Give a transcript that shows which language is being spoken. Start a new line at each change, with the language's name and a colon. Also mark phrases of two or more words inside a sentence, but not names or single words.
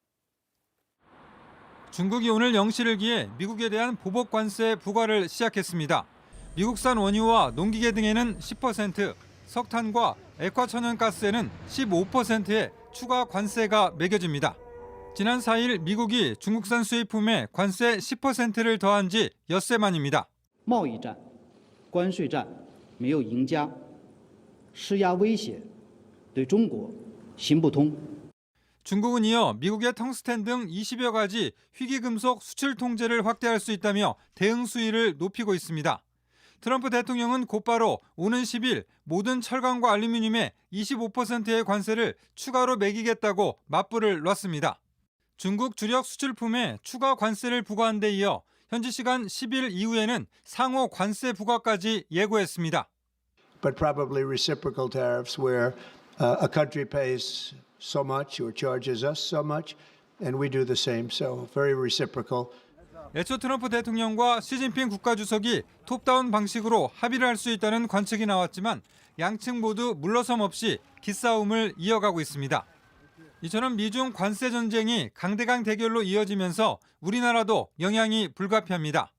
Korean: 중국이 오늘 0시를 기해 미국에 대한 보복 관세 부과를 시작했습니다. 미국산 원유와 농기계 등에는 10%, 석탄과 액화천연가스에는 15%의 추가 관세가 매겨집니다. 지난 4일 미국이 중국산 수입품에 관세 10%를 더한 지 엿새 만입니다.
Chinese: 贸易战、关税战没有赢家，施压威胁对中国行不通。
Korean: 중국은 이어 미국의 텅스텐 등 20여 가지 희귀금속 수출 통제를 확대할 수 있다며 대응 수위를 높이고 있습니다. 트럼프 대통령은 곧바로 오는 10일 모든 철강과 알루미늄에 25%의 관세를 추가로 매기겠다고 맞불을 놨습니다. 중국 주력 수출품에 추가 관세를 부과한 데 이어 현지 시간 10일 이후에는 상호 관세 부과까지 예고했습니다.
English: But probably reciprocal tariffs where a country pays so much or charges us so much and we do the same. So very reciprocal.
Korean: 애초 트럼프 대통령과 시진핑 국가주석이 톱다운 방식으로 합의를 할 수 있다는 관측이 나왔지만 양측 모두 물러섬 없이 기싸움을 이어가고 있습니다. 이처럼 미중 관세 전쟁이 강대강 대결로 이어지면서 우리나라도 영향이 불가피합니다.